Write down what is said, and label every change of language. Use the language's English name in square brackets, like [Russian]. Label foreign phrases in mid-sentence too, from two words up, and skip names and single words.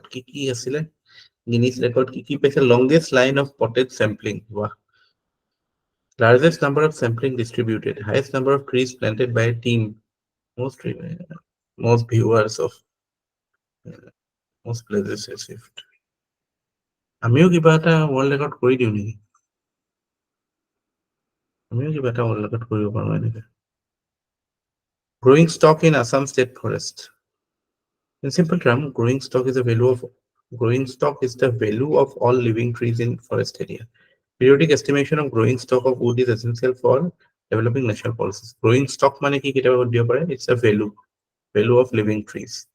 [Assamese] কি কি আছিল [English] Guinness record [Assamese] কি কি পাইছে [English] longest line of potted sampling. Wow. Largest number of sampling distributed, highest number of trees planted by a team, most viewers of most places received. [Assamese] আমিও কিবা এটা [English] world record [Assamese] কৰি দিও নেকি আমিও কিবা এটা [English] world record [Assamese] কৰিব পাৰো এনেকে [English] growing stock in Assam state forest in simple term growing stock is the value of all living trees in forest area. Periodic estimation of growing stock of wood is essential for developing national policies. Growing stock [Assamese] মানে কি কেতিয়াবা দিব পাৰে [English] it's a value of living trees.